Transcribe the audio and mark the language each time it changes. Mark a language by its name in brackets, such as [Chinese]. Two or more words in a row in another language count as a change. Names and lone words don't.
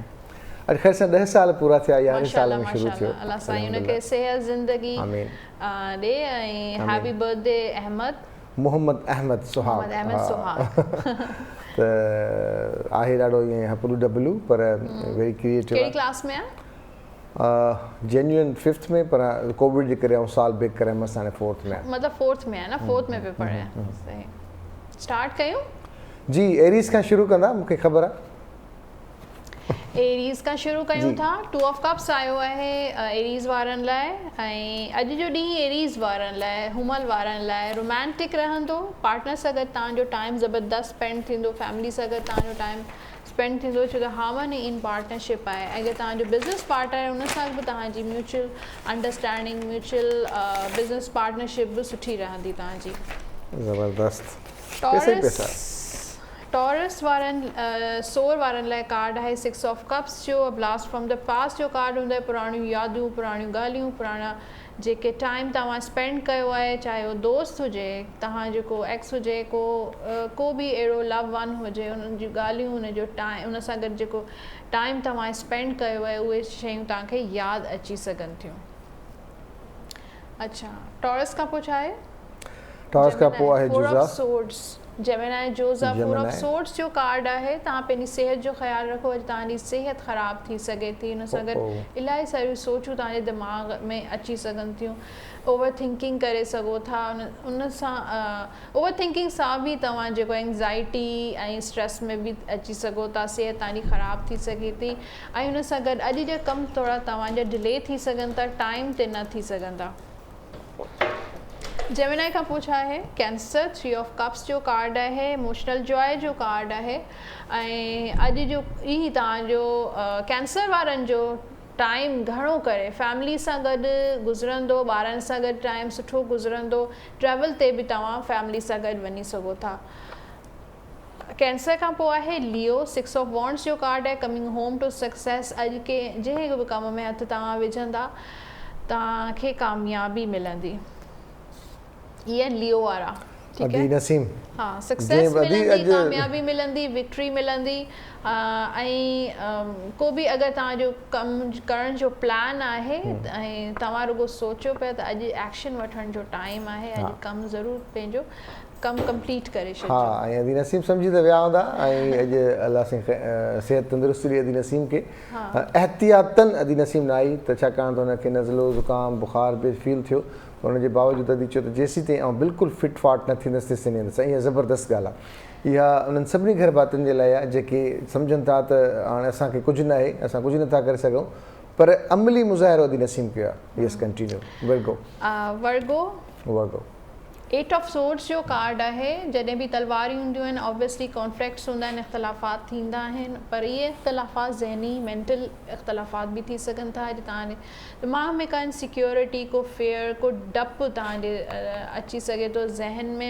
[Sindhi] अॼु ख़ैर सां 10 साल पूरा थिया, 11 साल में शुरू थियो। अल्लाह साईं हुनखे सेहत ज़िंदगी ॾे ऐं [English] Happy birthday [Sindhi] अहमद मोहम्मद अहमद सुहाग त आहे ॾाढो ईअं हपलू डबलू पर [English] very creative. [Sindhi] कहिड़ी क्लास में आहे? जेन्युइन 5th में, पर कोविड जे करे ऐं साल ब्रेक करे मस हाणे 4th में आहे। मतिलबु 4th में आहे न, 4th में पियो पढ़े। सही, स्टार्ट कयूं? जी एरीज़ खां शुरू कंदा, मूंखे ख़बर आहे। एरीज़ खां शुरू कयूं था। 2 ऑफ कप्स आयो आहे एरीज़ वारनि लाइ ऐं अॼु जो ॾींहुं एरीज़ वारनि लाइ, हुमल वारनि लाइ रोमांटिक रहंदो। पार्टनर सां गॾु तव्हांजो टाइम ज़बरदस्त स्पेंड थींदो, फैमिली सां गॾु तव्हांजो टाइम स्पेंड थींदो छो त [English] harmony in partnership [Sindhi] आहे। अगरि तव्हांजो बिज़नेस पार्टनर आहे उन सां बि तव्हांजी [English] mutual understanding, mutual business partnership [Sindhi] बि सुठी रहंदी तव्हांजी। ज़बरदस्त। टॉरस वारनि सोर वारनि लाइ कार्ड आहे 6 ऑफ कप्स जो, [English] blast from the past [Sindhi] जो कार्ड हूंदो आहे। पुराणियूं यादूं, पुराणियूं ॻाल्हियूं, पुराणा जेके टाइम तव्हां स्पेंड कयो आहे, चाहे उहो दोस्त हुजे, तव्हां जेको एक्स हुजे, को बि अहिड़ो [English] love one [Sindhi] हुजे, उन्हनि जूं ॻाल्हियूं, उनजो टाइम, उन सां गॾु जेको टाइम तव्हां स्पेंड कयो आहे उहे शयूं तव्हांखे यादि अची सघनि थियूं। अच्छा, टॉरस खां पोइ छा आहे? टॉरस खां पोइ आहे जुज़ा सोर्ड्स। जेमिनाई जोज़ा 4 ऑफ सोर्ड्स जो कार्ड आहे। तव्हां पंहिंजी सिहत जो ख़्यालु रखो। अॼु तव्हांजी सिहत ख़राब थी सघे थी, हुन सां गॾु इलाही सारियूं सोचूं तव्हांजे दिमाग़ में अची सघनि थियूं। [English] over thinking [Sindhi] करे सघो था, उन सां [English] over thinking [Sindhi] सां बि तव्हां जेको एंग्ज़ाइटी ऐं स्ट्रेस में बि अची सघो था। सिहत तव्हांजी ख़राब थी सघे थी ऐं हुन सां गॾु अॼु जा कम थोरा तव्हांजा डिले थी सघनि था, टाइम ते न थी सघनि था। जेमिनाई खां पोइ छा आहे? कैंसर 3 ऑफ कप्स जो कार्ड आहे, [English] emotional joy [Sindhi] जो कार्ड आहे ऐं अॼु जो ई तव्हांजो कैंसर वारनि जो टाइम घणो करे फैमिली सां गॾु गुज़रंदो, ॿारनि सां गॾु टाइम सुठो गुज़रंदो। ट्रैवल ते बि तव्हां फैमिली सां गॾु वञी सघो था। कैंसर खां पोइ आहे लियो 6 ऑफ वॉन्ड्स जो कार्ड आहे, [English] Coming home to success. [Sindhi] अॼु के जंहिं बि कम में हथु तव्हां विझंदा तव्हांखे कामयाबी मिलंदी। ये लियो वारा, [Urdu] ٹھیک ہے? [Sindhi] नसीम, हाँ, सक्सेस मिलंदी, कामयाबी मिलंदी, विक्ट्री मिलंदी ऐं को बि अगरि तव्हांजो कमु करण जो प्लान आहे ऐं तव्हां रुगो सोचो पिया त अॼु एक्शन वठण जो टाइम आहे, अॼु कमु ज़रूरु पंहिंजो कमु कंप्लीट करे छॾिजो। हा, ऐं अदी नसीम सम्झी त विया हूंदा ऐं अॼु अलाह सां सिहत तंदुरुस्ती ॾे अदी नसीम खे। एहतियातन अदी नसीम न आई त छाकाणि त हुनखे नज़लो ज़ुकाम बुखार बि फील थियो, हुनजे बावजूदि अदी चयो त जेसीं ताईं आउं बिल्कुलु फिट फाट न थींदसि तेसीं ताईं वेंदसि। इहा ज़बरदस्त ॻाल्हि आहे। इहा उन्हनि सभिनी घर भातियुनि जे लाइ आहे जेके सम्झनि था त हाणे असांखे कुझु न आहे, असां कुझु नथा करे सघूं, पर अमली मुज़ाहिरो अदी नसीम कयो आहे। [English] Yes, continue. [Sindhi] वर्गो 8 ऑफ सोर्ड्स जो कार्ड आहे। जॾहिं बि तलवारियूं हूंदियूं आहिनि [English] obviously conflicts [Sindhi] हूंदा आहिनि, इख़्तिलाफ़ात थींदा आहिनि, पर इहे इख़्तिलाफ़ात ज़हनी मेंटल इख़्तिलाफ़ात बि थी सघनि था। अॼु तव्हांजे दिमाग़ में का इनसिक्योरिटी, को फेयर, को डपु तव्हांजे अची सघे थो ज़हन में।